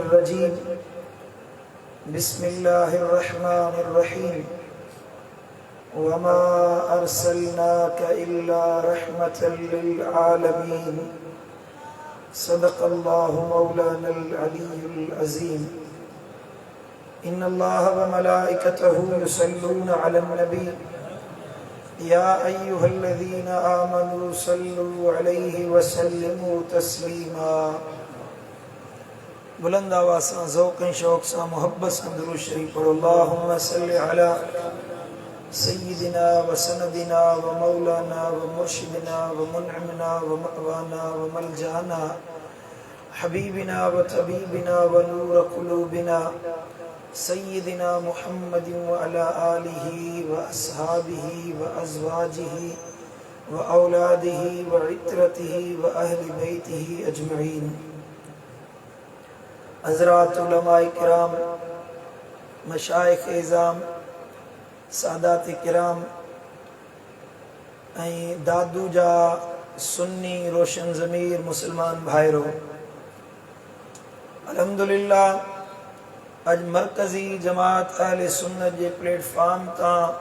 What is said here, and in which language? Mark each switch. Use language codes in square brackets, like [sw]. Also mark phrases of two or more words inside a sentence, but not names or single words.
[ar] رجيم بسم الله الرحمن الرحيم وما أرسلناك إلا رحمة للعالمين صدق الله مولانا العلي العظيم إن الله وملائكته يصلون على النبي يا أيها الذين آمنوا صلوا عليه وسلموا تسليما. [ur] بلند آواز سے ذوق شوق سے محبت سے درود شریف پڑھو. [ar] اللهم صل على سيدنا وسندنا ومولانا ومرشدنا ومنعمنا ومأوانا وملجانا حبيبنا وطبيبنا ونور قلوبنا سيدنا محمد وعلى آله وأصحابه وأزواجه وأولاده وعترته وأهل بيته أجمعين. [sd] حضرات علماءِ ڪرام، مشائخ عظام، سادات ڪرام ۽ دادو جا سني روشن ضمير مسلمان ڀائرو، الحمدلله اڄ مرڪزي جماعت اهل سنت جي پليٽفارم تان